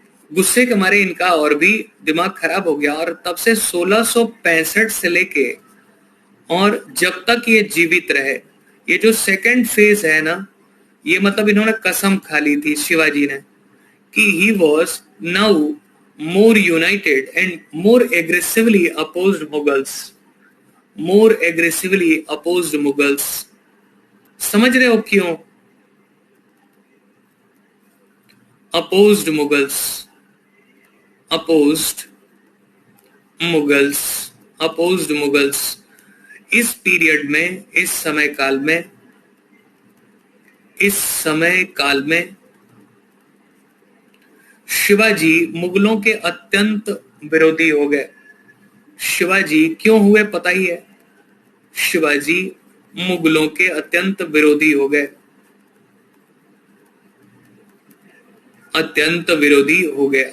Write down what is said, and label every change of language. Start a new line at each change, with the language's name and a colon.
Hindi: गुस्से के मारे इनका और भी दिमाग खराब हो गया। और तब से 1665 से लेके और जब तक ये जीवित रहे, ये जो सेकंड फेज है ना, ये मतलब इन्होंने कसम खा ली थी शिवाजी ने कि
English: he was now more united and more aggressively opposed Mughals,
Hindi: more aggressively opposed Mughals। समझ रहे हो क्यों?
English: opposed Mughals, opposed Mughals, opposed Mughals।
Hindi: इस पीरियड में, इस समय काल में, इस समय काल में शिवाजी मुगलों के अत्यंत विरोधी हो गए। शिवाजी क्यों हुए पता ही है, शिवाजी मुगलों के अत्यंत विरोधी हो गए, अत्यंत विरोधी हो गए।